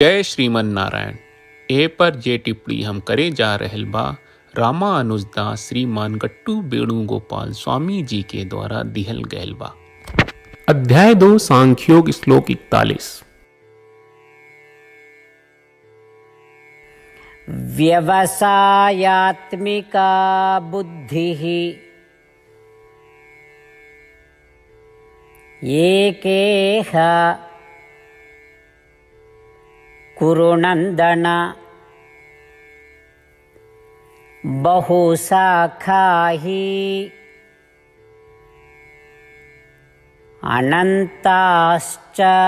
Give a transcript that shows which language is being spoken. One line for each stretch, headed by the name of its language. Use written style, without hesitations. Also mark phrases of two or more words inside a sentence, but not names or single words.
Bhojpuri: जय श्रीमन नारायण। ए पर जे टिप्पणी हम करे जा रहल बा रामा अनुजदास श्रीमान गट्टू वेणुगोपाल स्वामी जी के द्वारा दिहल गयल बा। अध्याय 2 सांख्योग श्लोक 41।
Sanskrit: व्यवसायात्मिका बुद्धिः एकेह कुरुनन्दन बहुशाखा हि अनन्ताश्च